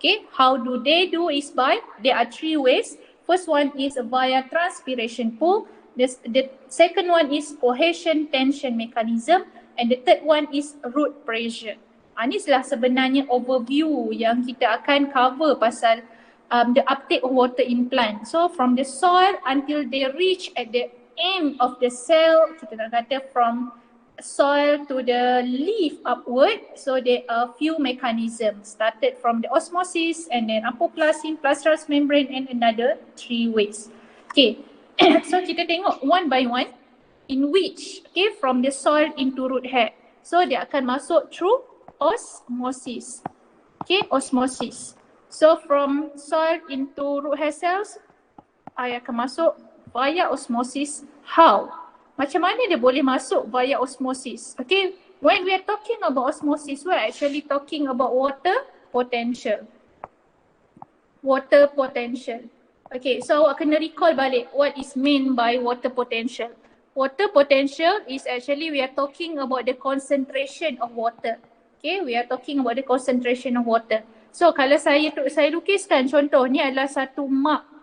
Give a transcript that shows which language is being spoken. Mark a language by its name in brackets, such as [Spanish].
[English] How do they do is by, there are three ways. First one is via transpiration pull. The second one is cohesion tension mechanism, and the third one is root pressure. [Malay] Ini adalah sebenarnya [English] overview [Malay] yang kita akan [English] cover pasal the uptake of water in plant. So from the soil until they reach at the end of the cell, [Malay] kita nak kata [English] from soil to the leaf upward. So there are few mechanisms, started from the osmosis and then apoplast, symplast, transmembrane, and another three ways. So [Malay] kita tengok [English] one by one in which from the soil into root hair. So [Malay] dia akan masuk [English] through osmosis. Osmosis. So from soil into root hair cells, I [Malay] akan masuk [English] via osmosis. How? [Malay] Macam mana dia boleh masuk [English] via osmosis? When we are talking about osmosis, we are actually talking about water potential. Water potential. [Malay] So awak kena [English] recall balik what is meant by water potential. Water potential is actually we are talking about the concentration of water. We are talking about the concentration of water. [Malay] So kalau saya lukiskan contoh ni adalah satu mark.